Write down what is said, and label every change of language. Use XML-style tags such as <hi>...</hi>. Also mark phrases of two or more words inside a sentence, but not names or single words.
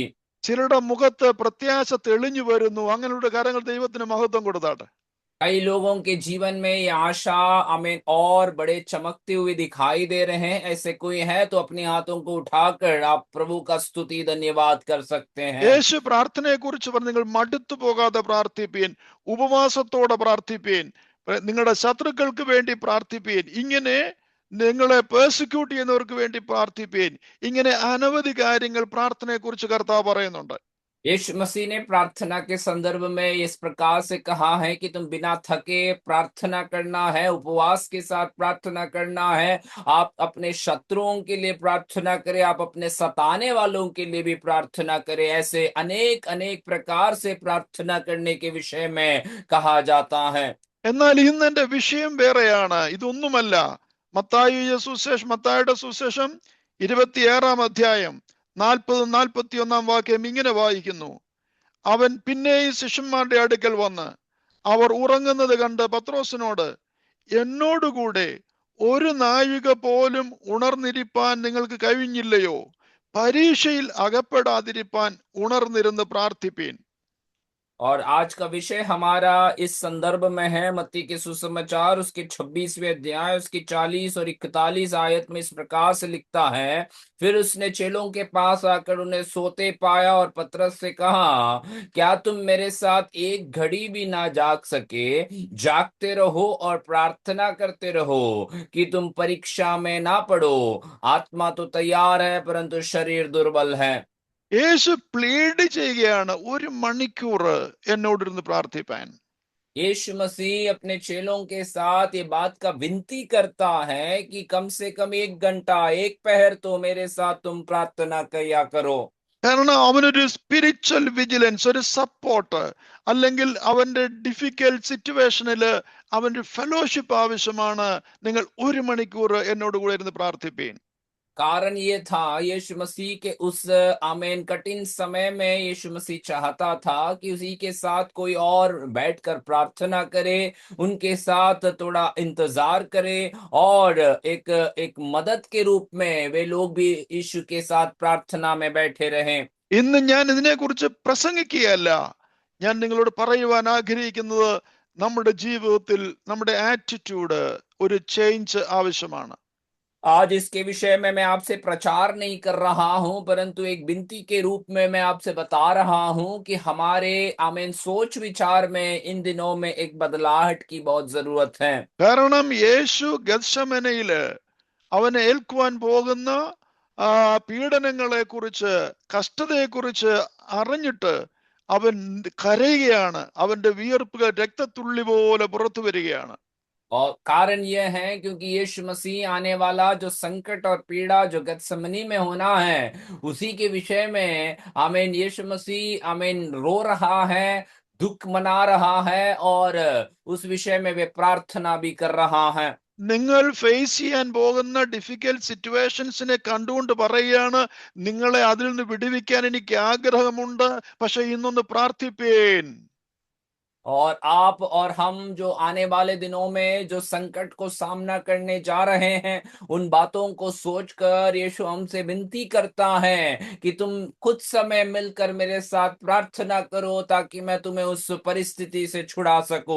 <ml>ചിലരുടെ മുഖത്ത് പ്രത്യാശ തെളിഞ്ഞു വരുന്നു. അങ്ങനെയുള്ള കാര്യങ്ങൾ ദൈവത്തിന് മഹത്വം കൊടുത്താട്ടെ.</ml> <hi>कई लोगों के जीवन में ये आशा आमीन और बड़े चमकते हुए दिखाई दे रहे हैं। ऐसे कोई है तो अपने हाथों को उठाकर आप प्रभु का स्तुति धन्यवाद कर सकते हैं।</hi> <ml>യേശു പ്രാർത്ഥനയെ കുറിച്ച് പറഞ്ഞു, നിങ്ങൾ മടുത്തു പോകാതെ പ്രാർത്ഥിപ്പീൻ, ഉപവാസത്തോടെ പ്രാർത്ഥിപ്പീൻ, നിങ്ങളുടെ ശത്രുക്കൾക്ക് വേണ്ടി പ്രാർത്ഥിപ്പീൻ, ഇങ്ങനെ നിങ്ങളെ പേഴ്സിക്യൂട്ട് ചെയ്യുന്നവർക്ക് വേണ്ടി പ്രാർത്ഥിപ്പീൻ. ഇങ്ങനെ അനവധി കാര്യങ്ങൾ പ്രാർത്ഥനയെ കുറിച്ച് കർത്താവ് പറയുന്നുണ്ട്.</ml> <hi>यीशु मसीह ने प्रार्थना के संदर्भ में इस प्रकार से कहा है कि तुम बिना थके प्रार्थना करना है, उपवास के साथ प्रार्थना करना है। आप अपने शत्रुओं के लिए प्रार्थना करें, आप अपने सताने वालों के लिए भी प्रार्थना करें। ऐसे अनेक अनेक प्रकार से प्रार्थना करने के विषय में कहा जाता है।</hi> <ml>എന്നാൽ ഇന്ന് എന്റെ വിഷയം വേറെയാണ്. ഇതൊന്നുമല്ല. മത്തായിയുടെ സുവിശേഷം 26-ാം അധ്യായം 40-41 വാക്യം ഇങ്ങനെ വായിക്കുന്നു. അവൻ പിന്നെയും ശിഷ്യന്മാരുടെ അടുക്കൽ വന്ന് അവർ ഉറങ്ങുന്നത് കണ്ട് പത്രോസിനോട്, എന്നോടുകൂടെ ഒരു നാഴിക പോലും ഉണർന്നിരിപ്പാൻ നിങ്ങൾക്ക് കഴിഞ്ഞില്ലയോ? പരീക്ഷയിൽ അകപ്പെടാതിരിപ്പാൻ ഉണർന്നിരുന്ന് പ്രാർത്ഥിപ്പീൻ.</ml> <hi>और आज का विषय हमारा इस संदर्भ में है मत्ती के सुसमाचार उसके 26वें अध्याय उसकी 40 और 41 आयत में इस प्रकार से लिखता है, फिर उसने चेलों के पास आकर उन्हें सोते पाया और पतरस से कहा, क्या तुम मेरे साथ एक घड़ी भी ना जाग सके? जागते रहो और प्रार्थना करते रहो कि तुम परीक्षा में ना पड़ो। आत्मा तो तैयार है परंतु शरीर दुर्बल है।</hi> <ml>യേശു പ്ലീഡ് ചെയ്യുകയാണ്, 1 മണിക്കൂർ എന്നോടിരുന്ന് പ്രാർത്ഥിപ്പാൻ.</ml> <hi>यीशु मसीह अपने चेलों के साथ ये बात का विनती करता है कि कम से कम 1 घंटा 1 पहर तो मेरे साथ तुम प्रार्थना किया करो।</hi> <ml>കാരണം അവനൊരു</ml> <en>spiritual vigilance,</en> <ml>ഒരു സപ്പോർട്ട്, അല്ലെങ്കിൽ അവന്റെ</ml> <en>difficult situation</en> <ml>അവന്റെ ഫെലോഷിപ്പ് ആവശ്യമാണ്. നിങ്ങൾ 1 മണിക്കൂർ എന്നോട് കൂടെ ഇരുന്ന് പ്രാർത്ഥിപ്പീൻ.</ml> <hi>कारण ये था यीशु मसीह के उस आमीन कठिन समय में यीशु मसीह चाहता था कि उसी के साथ कोई और बैठकर प्रार्थना करे, उनके साथ थोड़ा इंतजार करे और एक एक मदद के रूप में वे लोग भी यीशु के साथ प्रार्थना में बैठे रहें।</hi> <ml>ഇന്ന് ഞാൻ ഇതിനെ കുറിച്ച് പ്രസംഗിക്കുകയല്ല. ഞാൻ നിങ്ങളോട് പറയുവാൻ ആഗ്രഹിക്കുന്നത് നമ്മുടെ ജീവിതത്തിൽ നമ്മുടെ ആറ്റിറ്റ്യൂഡ് ഒരു ചേഞ്ച് ആവശ്യമാണ്.</ml> <hi>आज इसके विषय में मैं आपसे प्रचार नहीं कर रहा हूं, परंतु एक विनती के रूप में मैं आपसे बता रहा हूं कि हमारे आमीन सोच विचार में इन दिनों में एक बदलाहट की बहुत जरूरत है।</hi> <ml>കാരണം യേശു ഗത്ശമനയില് അവനെ ഏൽക്കുവാൻ പോകുന്ന പീഡനങ്ങളെ കുറിച്ച്, കഷ്ടതയെ കുറിച്ച് അറിഞ്ഞിട്ട് അവൻ കരയുകയാണ്. അവന്റെ വിയർപ്പുകൾ രക്തത്തുള്ളി പോലെ പുറത്തു വരികയാണ്.</ml> <hi>और कारण यह है क्योंकि यीशु मसीह आने वाला जो संकट और पीड़ा जो गतसमनी में होना है, उसी के विषय में आमीन यीशु मसीह आमीन रो रहा है, दुख मना रहा है और उस विषय में वे प्रार्थना भी कर रहा है।</hi> <ml>നിങ്ങൾ ഫേസ് ചെയ്യാൻ പോകുന്ന</ml> <en>difficult situations</en> <ml>കണ്ടുകൊണ്ട് പറയുകയാണ്, നിങ്ങളെ അതിൽ നിന്ന് വിടുവിക്കാൻ എനിക്ക് ആഗ്രഹമുണ്ട്, പക്ഷെ ഇന്നൊന്ന് പ്രാർത്ഥിപ്പേൻ.</ml> <hi>और आप और हम जो आने वाले दिनों में जो संकट को सामना करने जा रहे हैं, उन बातों को सोचकर यीशु हमसे विनती करता है कि तुम कुछ समय मिलकर मेरे साथ प्रार्थना करो ताकि मैं तुम्हें उस परिस्थिति से छुड़ा सकूं।</hi>